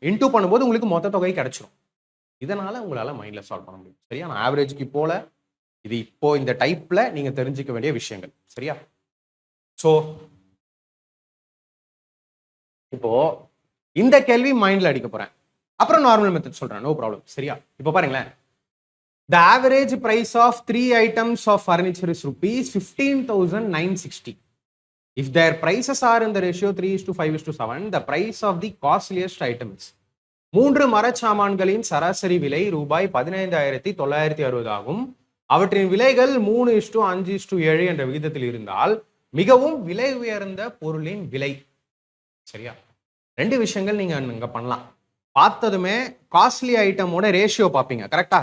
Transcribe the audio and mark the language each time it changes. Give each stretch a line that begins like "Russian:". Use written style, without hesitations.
Tamil: Into பண்ணும்போது உங்களுக்கு மொத்த தொகை கிடைச்சிடும். இதனால உங்களால மைண்ட்ல சால்வ் பண்ண முடியும், சரியா. நான் ஆவரேஜ்க்கு போல, இது இப்போ இந்த டைப்ல நீங்க தெரிஞ்சுக்க வேண்டிய விஷயங்கள், சரியா. சோ இப்போ இந்த கேள்வி மைண்ட்ல அடிக்க போறேன், அப்புறம் நார்மல் மெத்தட் சொல்றேன், நோ ப்ராப்ளம், சரியா. இப்போ பாருங்களேன்,
English: the average price of 3 items of furniture is rupees 15,960. If their prices are in the ratio 3:5:7, the price of the costliest item is.
Tamil: 3 மரச்சாமான்களின் சராசரி விலை ரூபாய் 15,960 ஆகும். அவற்றின் விலைகள் 3:5:7 என்ற விகிதத்தில் இருந்தால் மிகவும் விலை உயர்ந்த பொருளின் விலை, சரியா. ரெண்டு விஷயங்கள் நீங்க இங்க பண்ணலாம். பார்த்ததுமே காஸ்ட்லி ஐட்டமோட ரேஷியோ பார்ப்பீங்க, கரெக்டா.